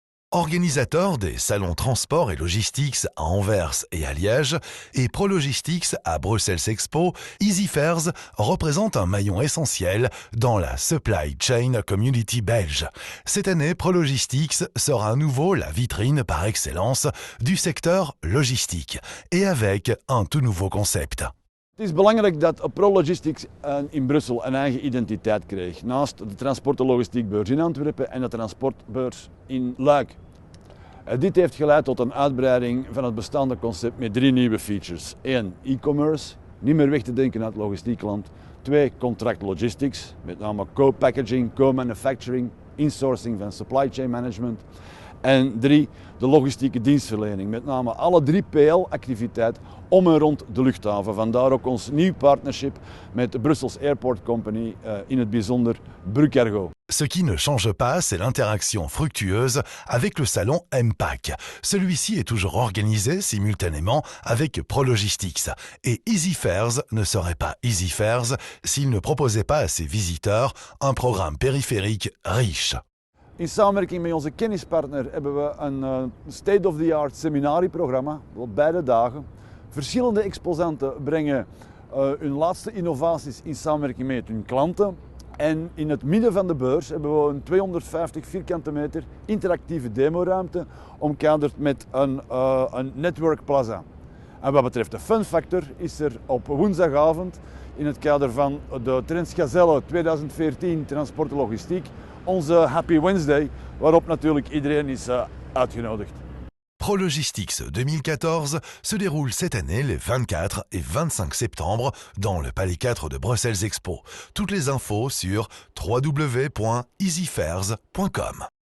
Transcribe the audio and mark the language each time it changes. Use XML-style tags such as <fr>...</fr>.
<fr>Organisateur des salons Transport et Logistics à Anvers et à Liège et ProLogistics à Bruxelles Expo, EasyFares représente un maillon essentiel dans la supply chain community belge. Cette année, ProLogistics sera à nouveau la vitrine par excellence du secteur logistique et avec un tout nouveau concept.</fr> <nl>Het is belangrijk dat ProLogistics in Brussel een eigen identiteit kreeg. Naast de transport- en logistiekbeurs in Antwerpen en de transportbeurs in Luik. Dit heeft geleid tot een uitbreiding van het bestaande concept met 3 nieuwe features. 1. E-commerce, niet meer weg te denken uit logistiekland. 2. Contract logistics, met name co-packaging, co-manufacturing, insourcing van supply chain management. En 3. De logistieke dienstverlening, met name alle 3 PL-activiteiten om en rond de luchthaven. Vandaar ook ons nieuw partnership met de Brussels Airport Company, in het bijzonder Brucargo.</nl> <fr>Ce qui ne change pas, c'est l'interaction fructueuse avec le salon MPAC. Celui-ci est toujours organisé simultanément avec ProLogistics. Et EasyFares ne serait pas EasyFares s'il ne proposait pas à ses visiteurs un programme périphérique riche.</fr> <nl>In samenwerking met onze kennispartner hebben we een state-of-the-art seminarieprogramma op beide dagen. Verschillende exposanten brengen hun laatste innovaties in samenwerking met hun klanten. En in het midden van de beurs hebben we een 250 vierkante meter interactieve demoruimte omkaderd met een network plaza. En wat betreft de fun factor is er op woensdagavond in het kader van de Trends Gazelle 2014 Transport en Logistiek onze Happy Wednesday, waarop natuurlijk iedereen is uitgenodigd.</nl> <fr>ProLogistics 2014 se déroule cette année les 24 et 25 septembre dans le Palais 4 de Bruxelles Expo. Toutes les infos sur www.easyfares.com.</fr>